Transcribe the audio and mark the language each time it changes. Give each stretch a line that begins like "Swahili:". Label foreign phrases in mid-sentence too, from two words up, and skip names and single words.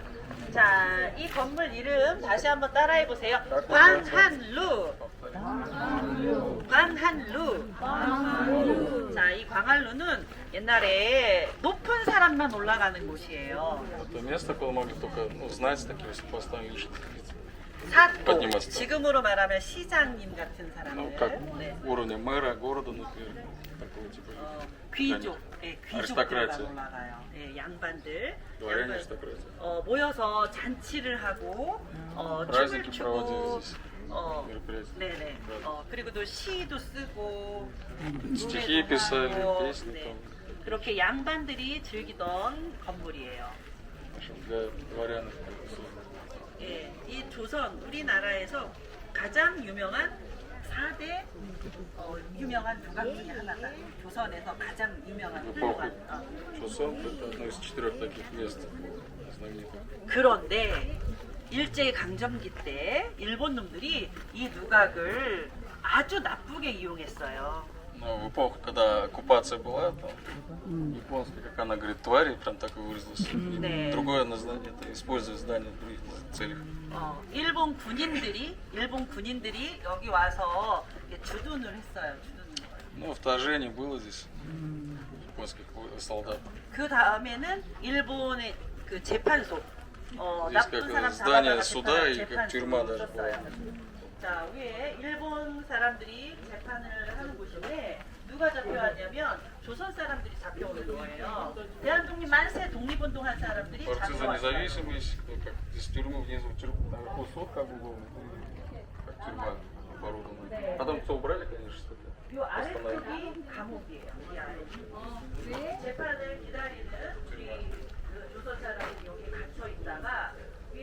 Korean: 자, 이 건물 이름 다시 한번 따라해 보세요. 광한루. 광한루. 자, 이 광한루는 옛날에 높은 사람만 올라가는 곳이에요.
Russian: Это место, куда могли только знать, такие если поставили что
Korean: 사또.
Russian: подниматься.
Korean: 지금으로 말하면 시장님 같은
Russian: Ну,
Korean: 사람들.
Russian: как
Korean: 네.
Russian: уровня мэра города, например. Такого типа.
Korean: 귀족, 예, 귀족들만 아리스토크라치. 올라가요. 예, 양반들.
Russian: Дворяне аристократия.
Korean: 모여서 잔치를 하고 춤을
Russian: Праздники
Korean: 추고
Russian: проводили здесь. 어, мероприятия.
Korean: 네네. 그리고 또 시도 쓰고
Russian: Стихи
Korean: 노래도
Russian: писали,
Korean: 하고,
Russian: песни
Korean: 네.
Russian: там.
Korean: 그렇게 양반들이 즐기던 건물이에요.
Russian: В общем, для дворян.
Korean: 예, 이 조선 우리나라에서 가장 유명한 4대 유명한 두각 중에 하나다. 조선에서 가장 유명한
Russian: В
Korean: 훌륭한.
Russian: эпоху Чосон это одно из 4 таких мест знаменитых.
Korean: 그런데 일제 강점기 때 일본 놈들이 이 누각을 아주 나쁘게 이용했어요.
Russian: Но в эпоху, когда оккупация была, там, японская, как она говорит, твари, прям так и выразилась.
Korean: 네.
Russian: Другое название, это использовать здание в других целях.
Korean: 일본 군인들이 여기 와서 이렇게 주둔을 했어요. 주둔을.
Russian: Ну, вторжение было здесь японских солдат.
Korean: 그 다음에는 일본의 그 재판소.
Russian: Здесь
Korean: 나쁜
Russian: как
Korean: 사람
Russian: здание
Korean: 잡아다가
Russian: суда и
Korean: 재판소
Russian: как тюрьма даже
Korean: 썼어요.
Russian: была.
Korean: 자, 위에 일본 사람들이 재판을 하는 곳인데 누가 잡혀왔냐면 조선 사람들이 잡혀오는 거예요. 대한독립 만세 독립운동한 사람들이
Russian: Борцы за
Korean: 잡혀왔어요.
Russian: независимость, ну, как здесь тюрьмы внизу, наверху суд как бы был, как тюрьма оборудована. Потом все убрали, конечно, что-то.
Korean: 요 아래쪽이 감옥이에요. 이 아래. 재판을 기다리는 우리 그 조선 사람들이 여기 갇혀 있다가